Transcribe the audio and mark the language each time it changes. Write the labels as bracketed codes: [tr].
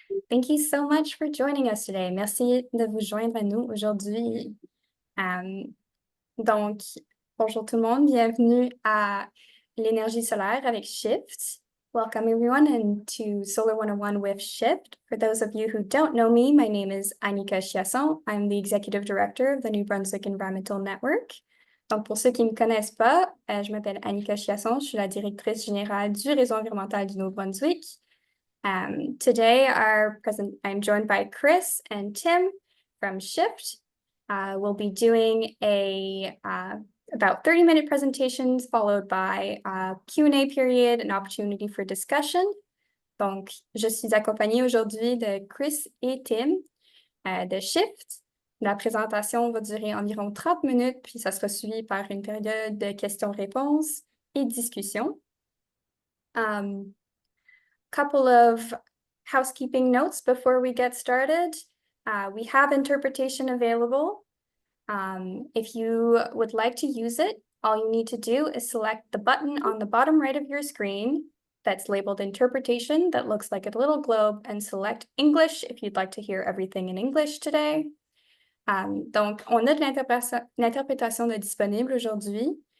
[en] Thank you so much for joining us today. [fr] Merci de vous joindre à nous aujourd'hui. Euh, donc, bonjour tout le monde, bienvenue à l'énergie solaire avec Shift. [en] Welcome everyone and to Solar 101 with Shift. For those of you who don't know me, my name is Annika Chiasson. I'm the Executive Director of the New Brunswick Environmental Network. [fr] Donc, pour ceux qui ne me connaissent pas, je m'appelle Annika Chiasson, je suis la directrice générale du réseau environnemental du Nouveau-Brunswick. [en] Today, I'm joined by Chris and Tim from Shift. We'll be doing about 30-minute presentations followed by a Q&A period, an opportunity for discussion. [fr] Donc, je suis accompagnée aujourd'hui de Chris et Tim de Shift. La présentation va durer environ 30 minutes, puis ça sera suivi par une période de questions-réponses et discussions. [en] Couple of housekeeping notes before we get started. We have interpretation available. If you would like to use it, all you need to do is select the button on the bottom right of your screen that's labeled interpretation that looks like a little globe and select English if you'd like to hear everything in English today. [fr] Donc, on a de l'interprétation de disponible aujourd'hui.